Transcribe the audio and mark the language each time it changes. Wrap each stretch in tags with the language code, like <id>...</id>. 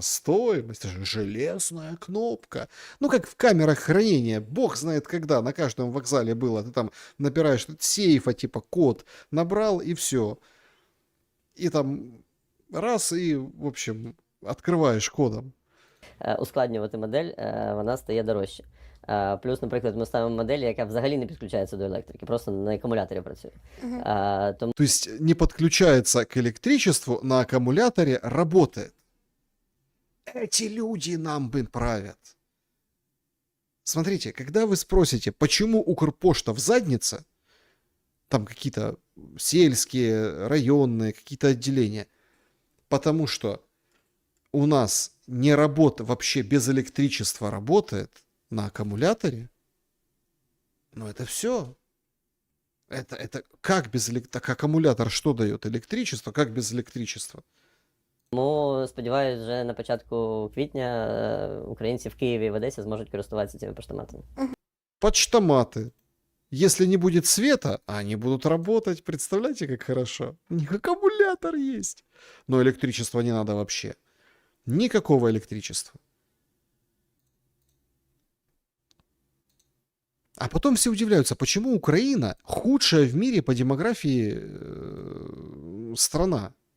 <ru>Стоимость, это же железная кнопка. Ну, как в камерах хранения, бог знает когда, на каждом вокзале было. Ты там набираешь сейфа, типа код, набрал и все. И там раз, и, в общем, открываешь кодом.</ru> <uk>ускладнювати модель, вона стає дорожче. Плюс, наприклад, ми ставимо модель, яка взагалі не підключається до електрики, просто на акумуляторі працює. Тому</uk> <ru>То есть не подключается к электричеству, на аккумуляторе работает. Эти люди нам бы правят. Смотрите, когда вы спросите, почему Укрпошта в заднице, там какие-то сельские, районные, какие-то отделения, потому что у нас не работает, вообще без электричества работает на аккумуляторе, но это все. Это как без электричества? Так аккумулятор что дает? Электричество? Как без электричества?</ru> <uk>сподіваюся, вже на початку квітня українці в Києві і в Одесі зможуть користуватися цими поштоматами.</uk> <ru>Почтоматы. Если не будет света, они будут работать. Представляете, как хорошо? У них аккумулятор есть. Но электричества не надо вообще. Никакого электричества. А потом все удивляются, почему Украина худшая в мире по демографии страна.</ru>